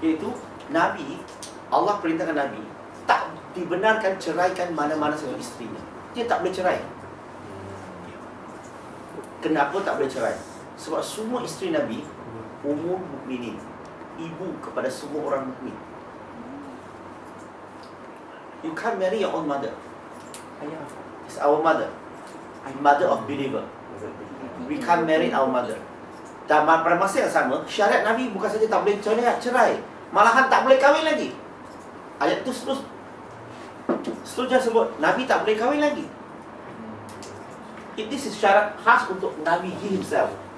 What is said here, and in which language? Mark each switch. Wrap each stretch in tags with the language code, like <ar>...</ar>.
<ms>Iaitu Nabi, Allah perintahkan Nabi tak dibenarkan ceraikan mana-mana satu isterinya. Dia tak boleh cerai. Kenapa tak boleh cerai? Sebab semua isteri Nabi umum mukminin, ibu kepada semua orang mukmin.</ms> <en>You can't marry your own mother. It's our mother, mother of believer. We can't marry our mother.</en> <ms>Dan pada masa yang sama, syariat Nabi bukan saja tak boleh cerai, malahan tak boleh kahwin lagi. Ayat itu seterusnya sebut Nabi tak boleh kahwin lagi.</ms> <en>This is</en> <ms>syarat khas untuk Nabi</ms> <en>himself.</en>